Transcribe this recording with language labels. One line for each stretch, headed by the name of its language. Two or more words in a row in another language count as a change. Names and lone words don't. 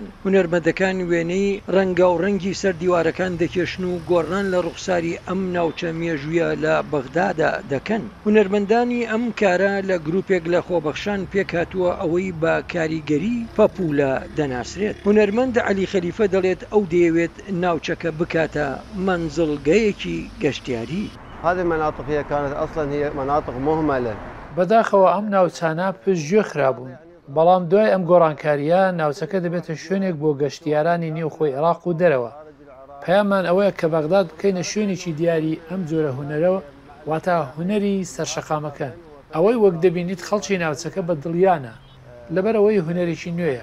Central Kurdish: هونەرمەندەکان وێنەی ڕەنگە و ڕەنگی سەر دیوارەکان دەکێشن و گۆڕان لە ڕوخساری ئەم ناوچە مێژوویە لە بەغدادا دەکەن. هونەرمەندانی ئەم کارە لە گروپێک لە خۆبەخشان پێکهاتووە ئەوەی بە کاریگەری پەپولە دەناسرێت. هونەرمەند عەلی خەلیفە دەڵێت ئەو دەیەوێت ناوچەکە بکاتە مەنزڵگەیەکی گەشتیاری.
Arabic: هذه المناطق هي كانت أصلا هي مناطق مهملة.
Central Kurdish: بەداخەوە ئەم ناوچانە پشتگوێ خرابوون. بەڵام دوای ئەم گۆڕانکاریە ناوچەکە دەبێتە شوێنێک بۆ گەشتیارانی نێوخۆی عێراق و دەرەوە. پەیامان ئەوەیە کە بەغداد بکەینە شوێنێکی دیاری ئەم جۆرە هونەرەوە واتە هونەری سەرشەقامەکان. ئەوەی وەک دەبینیت خەڵکی ناوچەکە بە دڵیانە لەبەرەوەی هونەرێکی نوێیە.